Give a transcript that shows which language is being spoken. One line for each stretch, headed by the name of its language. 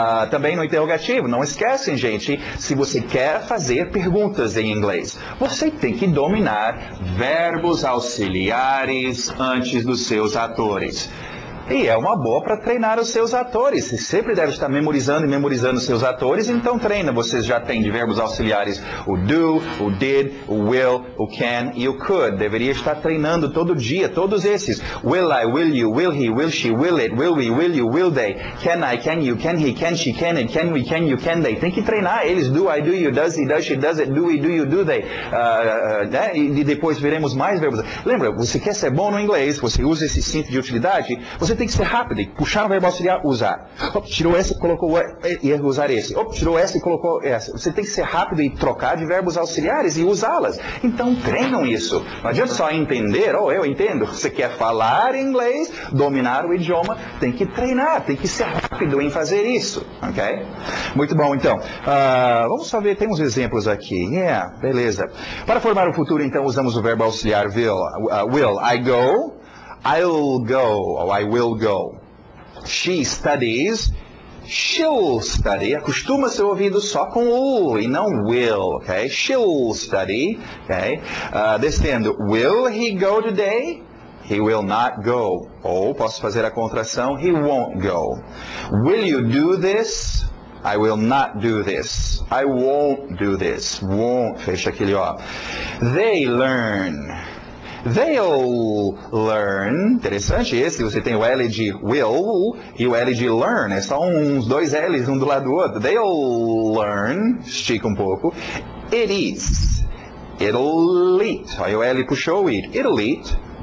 Portuguese: Também no interrogativo, não esquecem, gente, se você quer fazer perguntas em inglês, você tem que dominar verbos auxiliares antes dos seus atores. E é uma boa para treinar os seus atores. Você sempre deve estar memorizando os seus atores, então treina. Vocês já têm de verbos auxiliares o do, o did, o will, o can e o could. Deveria estar treinando todo dia, todos esses.
English: Will I, will you, will he, will she, will it, will we, will you, will they. Can I, can you, can he, can she, can it, can we, can you, can they.
Portuguese: Tem que treinar eles.
English: Do I, do you, does he, does she, does it, do we, do you, do they.
Portuguese: E depois veremos mais verbos. Lembra, você quer ser bom no inglês, você usa esse cinto de utilidade, você tem que ser rápido, puxar o verbo auxiliar, usar. Tirou esse, colocou e usar esse. Tirou esse e colocou essa. Você tem que ser rápido e trocar de verbos auxiliares e usá-las. Então treinam isso. Não adianta só entender, eu entendo. Você quer falar inglês, dominar o idioma, tem que treinar, tem que ser rápido em fazer isso. Ok? Muito bom, então. Vamos só ver, tem uns exemplos aqui. Beleza. Para formar o futuro, então, usamos o verbo auxiliar will.
English: I go. I'll go, or I will go. She studies, she'll study.
Portuguese: Acostuma seu ouvido só com o e não will, ok?
English: She'll study, ok? Descendo, will he go today? He will not go.
Portuguese: Ou posso fazer a contração,
English: he won't go. Will you do this? I will not do this. I won't do this. Won't,
Portuguese: fecha aquele ó.
English: They learn. They'll learn.
Portuguese: Interessante esse, você tem o L de will e o L de learn. São uns dois L's um do lado do outro.
English: They'll learn,
Portuguese: estica um pouco.
English: It eats. It'll eat.
Portuguese: Aí o L puxou o eat.
English: It'll eat.